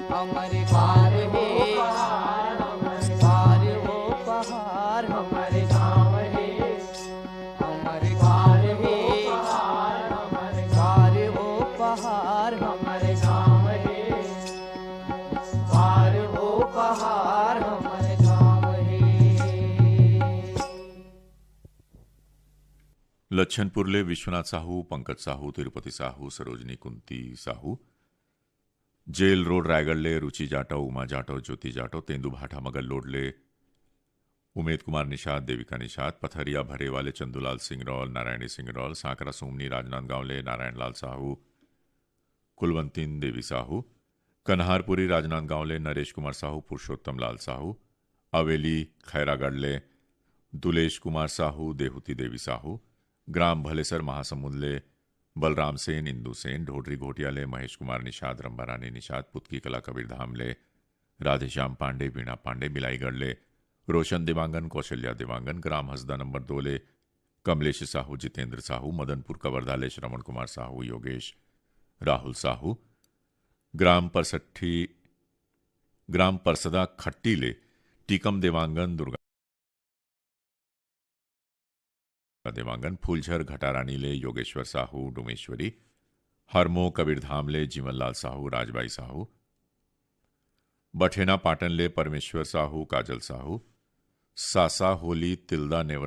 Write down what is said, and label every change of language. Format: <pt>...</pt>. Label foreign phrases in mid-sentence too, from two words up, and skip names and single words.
<hne>अमर पार है पार वो पहाड़ हमारे गाँव है अमर पार है पार वो पहाड़ हमारे गाँव है पार वो पहाड़ हमारे गाँव है। लच्छनपुरले विश्वनाथ साहू, पंकज साहू, तिरुपति साहू, सरोजनी कुंती साहू, जेल रोड रायगढ़ले रुचि जाटव, उमा जाटव, ज्योति जाटव, तेंदु भाटा मगल लोडले उमेद कुमार निषाद, देविका निषाद, पथरिया भरे वाले चंदूलाल सिंह रौल, नारायणी सिंह रौल, सांकरा सोमनी, राजनांदगांवले नारायणलाल साहू, कुलवंतीन देवी साहू, कन्हारपुरी राजनांदगांवले नरेश कुमार साहू, पुरुषोत्तम लाल साहू, अवेली खैरागढ़ले दुलेश कुमार साहू, देहुती देवी साहू, ग्राम भलेसर महासमुंदले बलराम सेन, इंदू सेन, ढोडरी घोटियाले महेश कुमार निषाद, रंबारानी निषाद, पुतकी कला कबीरधामले राधेश्याम पांडे, वीणा पांडे, मिलाईगढ़ले रोशन देवांगन, कौशल्या देवांगन, ग्राम हसदा नंबर 2 ले कमलेश साहू, जितेंद्र साहू, मदनपुर कवर्धाले श्रवण कुमार साहू, योगेश राहुल साहू, ग्राम परसदा खट्टी ले टीकम देवांगन, दुर्गा देवांगन, फूलझर घटारानी ले योगेश्वर साहू, डुमेश्वरी, हरमो कबीरधाम ले जीवनलाल साहू, राजबाई साहू, बठेना पाटन ले परमेश्वर साहू, काजल साहू, सासा होली तिल्दा नेवरा</hne>